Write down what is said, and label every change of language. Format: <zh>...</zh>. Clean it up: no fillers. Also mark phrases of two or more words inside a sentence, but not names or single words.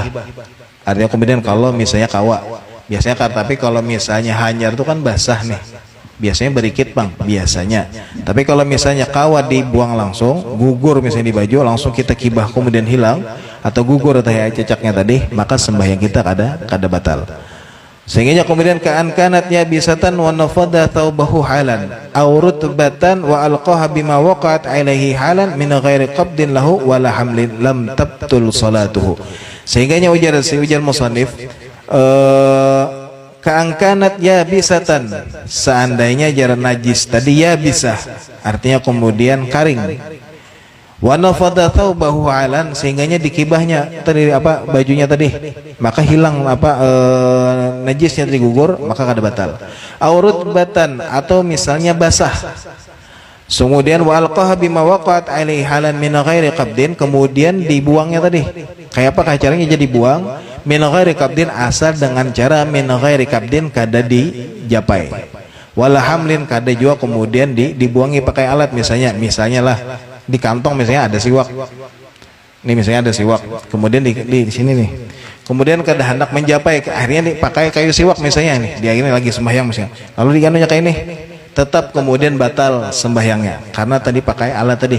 <bjn>Artinya kemudian kalau misalnya kawa, biasanya tapi kalau misalnya hanyar itu kan basah nih, biasanya berikit bang biasanya. Tapi kalau misalnya kawa dibuang langsung, gugur misalnya di baju, langsung kita kibah kemudian hilang, atau gugur atau cacaknya tadi, maka sembahyang kita kada batal.</bjn> <ar>كأن كانت يابسة ونفض ثوبه حالا أو رطبة وألقاها بما وقعت عليه حالا من غير قبض له ولا حمل لم تبطل صلاته.</ar> <bjn>Sehingga ujar musannif</bjn> <ar>كأن كانت يابسة,</ar> <bjn>seandainya jaran najis tadi ya bisa, artinya kemudian karing,</bjn> <ar>ونفض ثوبه حالا,</ar> <bjn>sehingganya dikibahnya tadi bajunya tadi, maka hilang najisnya tadi gugur, maka kada batal.</bjn> <ar>أو رطبة,</ar> <bjn>atau misalnya basah, kemudian</bjn> <ar>وألقاها بما وقعت عليه حالا من غير قبض,</ar> <bjn>kemudian dibuangnya tadi. Kayak apa caranya jadi buang?</bjn> <ar>من غير قبض,</ar> <bjn>asal dengan cara</bjn> <ar>من غير قبض</ar> <bjn>kada dijapai.</bjn> <ar>ولا حمل,</ar> <bjn>kada juga kemudian dibuangi pakai alat, misalnya lah di kantong misalnya ada siwak. Nih misalnya ada siwak, kemudian di sini nih. Kemudian kada hendak menjapai, akhirnya dipakai kayu siwak misalnya nih. Dia ini lagi sembahyang misalnya. Lalu diganunya kayak ini, tetap kemudian batal sembahyangnya karena tadi pakai alat tadi.</bjn>